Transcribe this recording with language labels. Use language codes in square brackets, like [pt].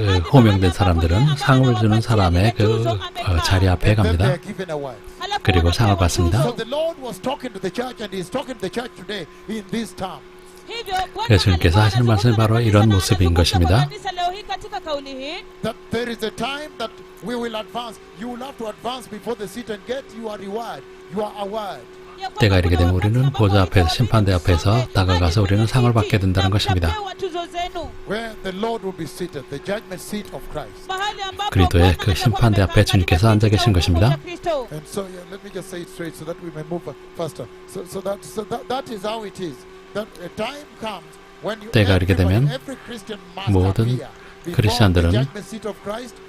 [ko] 호명된 사람들은 상을 주는 사람의 자리 앞에 갑니다. 그리고 상을 받습니다. [en] So the Lord was talking to the church and He's talking to the church today in this term. [ko] 예수님께서 하시는 말씀이 바로 이런 모습인 것입니다. [en] That there is a time that we will advance. You will have to advance before the seat and get your reward, your award. [ko] 때가 이르게 되면 우리는 보좌 앞에서 심판대 앞에서 다가가서 우리는 상을 받게 된다는 것입니다. [en] Where the Lord will be seated, the judgment seat of Christ. [ko] 그리스도의 그 심판대 앞에 주님께서 앉아 계신 것입니다. [en] And so let me just say it straight so that we may move faster. So that is how it is. That a time comes when [ko] 때가 이르게 되면 [en] every Christian must [ko] 모든 [en] appear before [ko] 크리스천들은 [en] the judgment seat of Christ.